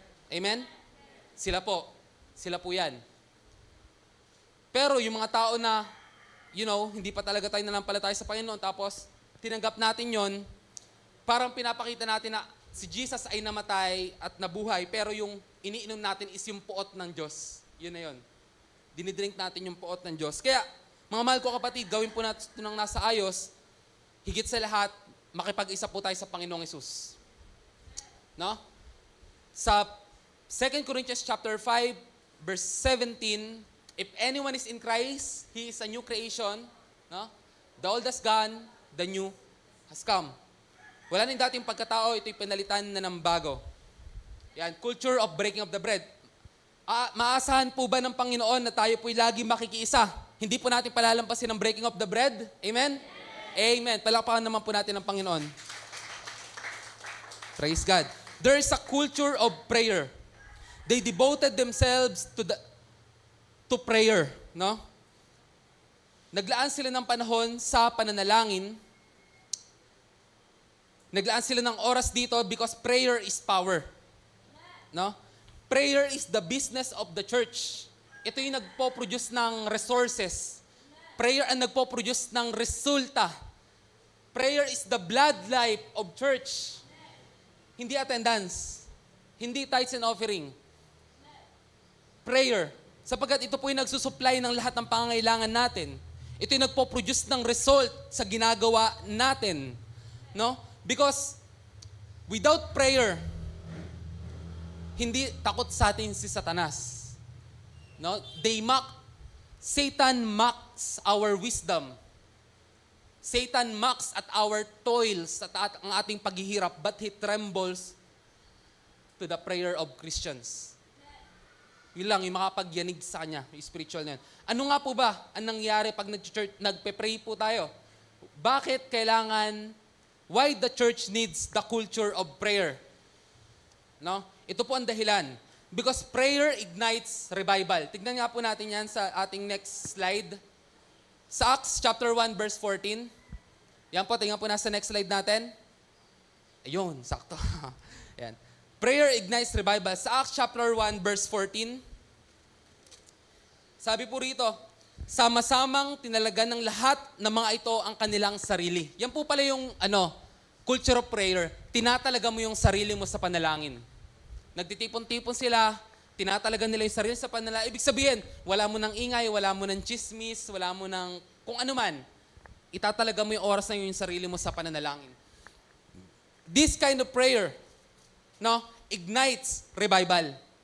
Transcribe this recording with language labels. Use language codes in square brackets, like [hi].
[tl] Amen? Sila po yan. Pero yung mga tao na, hindi pa talaga tayo nanampalataya sa Panginoon, tapos tinanggap natin yon, parang pinapakita natin na si Jesus ay namatay at nabuhay, pero yung iniinom natin is yung puot ng Diyos. Yun na yun. Dinidrink natin yung puot ng Diyos. Kaya, mga mahal ko kapatid, gawin po natin ito ng nasa ayos, higit sa lahat, makipag-isa po tayo sa Panginoong Hesus. No? [en] Sa 2 Corinthians chapter 5, verse 17, if anyone is in Christ, he is a new creation. No? The old has gone, the new has come. [tl] Wala nang dating pagkatao, ito'y pinalitan na ng bago. Yan, culture of breaking of the bread. Maasahan po ba ng Panginoon na tayo po'y lagi makikiisa? Hindi po natin palalampasin ang breaking of the bread? Amen? Amen. Palakpakan naman po natin ang Panginoon. Praise God. [en] There is a culture of prayer. They devoted themselves to prayer, no? [tl] Naglaan sila ng panahon sa pananalangin. Naglaan sila ng oras dito [en] because prayer is power. [tl] No? [en] Prayer is the business of the church. [tl] Ito yung nagpo-produce ng resources. Prayer ang nagpo-produce ng resulta. [en] Prayer is the blood life of church. [tl] Hindi attendance. Hindi tithes and offering. [en] Prayer. [tl] Sapagkat ito po yung nagsusupply ng lahat ng pangangailangan natin. Ito yung nagpo-produce ng result sa ginagawa natin. No? [en] Because without prayer, [tl] hindi takot sa atin si Satanas. No? [en] Satan mocks our wisdom. Satan mocks at our toils, [tl] at ang ating paghihirap, [en] but he trembles to the prayer of Christians. [tl] Yun lang, yung makapagyanig sa kanya, yung spiritual na yun. Ano nga po ba ang nangyari pag nagpe-pray po tayo? Bakit kailangan, [en] why the church needs the culture of prayer? [tl] No? Ito po ang dahilan. [en] Because prayer ignites revival. [tl] Tignan nga po natin yan sa ating next slide. Sa Acts chapter 1 verse 14. Yan po, tingnan po nasa next slide natin. Ayun, sakto. Yan. [en] Prayer ignites revival. [tl] Sa Acts chapter 1 verse 14, sabi po rito, sama-samang tinalagan ng lahat ng mga ito ang kanilang sarili. Yan po pala yung culture of prayer. Tinatalaga mo yung sarili mo sa panalangin. Nagtitipon-tipon sila, tinatalaga nila yung sarili sa panalangin. Ibig sabihin, wala mo ng ingay, wala mo ng chismis, wala mo ng kung ano man. Itatalaga mo yung oras na yung sarili mo sa pananalangin. [en] This kind of prayer, ignites revival.